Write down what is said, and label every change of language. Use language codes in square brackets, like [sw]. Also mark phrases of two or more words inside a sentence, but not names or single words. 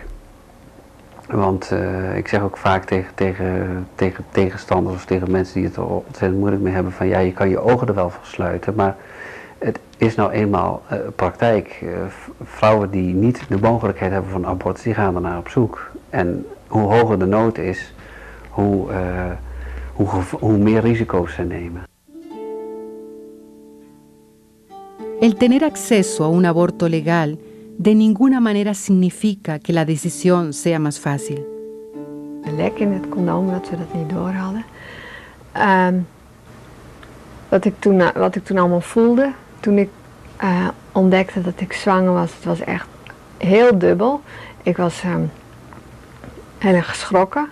[nl] Want ik zeg ook vaak tegen tegenstanders of tegen mensen die het er ontzettend moeilijk mee hebben van ja, je kan je ogen er wel voor sluiten, maar het is nou eenmaal praktijk. Vrouwen die niet de mogelijkheid hebben van abortus, die gaan er naar op zoek. En hoe hoger de nood is, hoe meer risico's ze nemen. [es] El tener acceso a un aborto legal de ninguna manera significa que la decisión sea más fácil. [nl] Een lek in het condoom, dat we dat niet door hadden. Wat ik toen allemaal voelde, toen ik ontdekte dat ik zwanger was, het was echt heel dubbel. Ik was heel erg geschrokken.